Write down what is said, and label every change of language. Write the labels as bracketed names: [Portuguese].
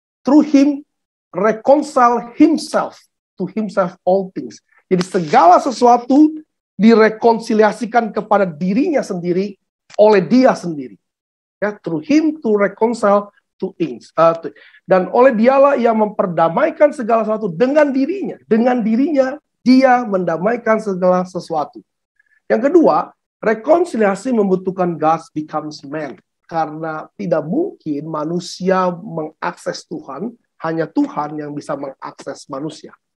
[English] Through him, reconcile himself to himself all things. [Indonesian] Jadi segala sesuatu direkonsiliasikan kepada dirinya sendiri oleh dia sendiri. [English] Ya, through him to reconcile to things. [Indonesian] Dan oleh dialah ia memperdamaikan segala sesuatu dengan dirinya. Dengan dirinya dia mendamaikan segala sesuatu. Yang kedua, rekonsiliasi membutuhkan [English] God becomes man. [Indonesian] Karena tidak mungkin manusia mengakses Tuhan, hanya Tuhan yang bisa mengakses manusia.